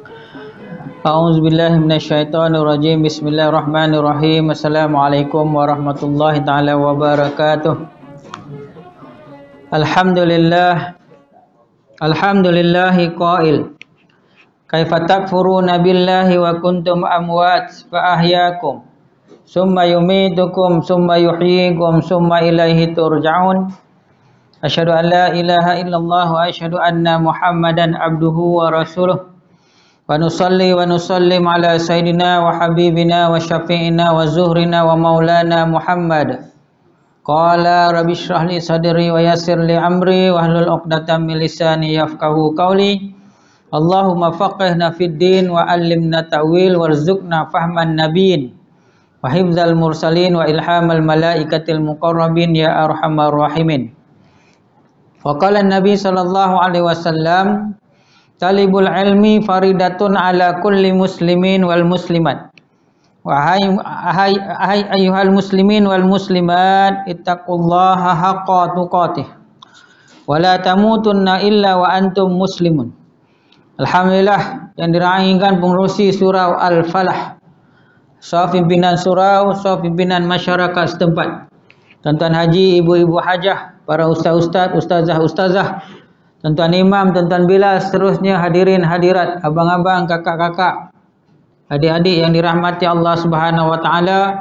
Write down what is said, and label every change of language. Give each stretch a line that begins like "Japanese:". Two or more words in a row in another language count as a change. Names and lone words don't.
Arabic: أعوذ بالله من الشيطان الرجيم. بسم الله الرحمن الرحيم. السلام عليكم ورحمة الله تعالى وبركاته. الحمد لله. الحمد لله قائل. كيف تكفرون بالله وكنتم أمواتا فأحياكم. ثم يميتكم ثم يحييكم ثم إليه ترجعون. أشهد أن لا إله إلا الله وأشهد أن محمدا عبده ورسوله. ونصلي ونسلم على سيدنا وحبيبنا وشفيعنا وذخرنا ومولانا محمد. قال رب اشرح لي صدري ويسر لي أمري واحلل عقدة من لساني يفقهوا قولي. اللهم فقهنا في الدين وعلمنا التأويل وارزقنا فهم النبيين وحفظ المرسلين وإلهام الملائكة المقربين يا أرحم الراحمين. وقال النبي صلى الله عليه وسلم طلب العلم فريضة على كل مسلم والمسلمات. Wahai أيها المسلمين والمسلمات اتقوا الله حق تقاته ولا تموتن إلا وأنتم مسلمون.
Malay: Alhamdulillah yang diraihkan pengurusi surau Al-Falah, sahab pimpinan surau, sahab pimpinan masyarakat setempat, tuan-tuan haji, ibu-ibu hajah, para ustaz-ustaz, ustazah-ustazah, tuan-tuan imam, tuan-tuan bilal, seterusnya hadirin hadirat, abang-abang, kakak-kakak, adik-adik yang dirahmati
Arabic: الله سبحانه وتعالى.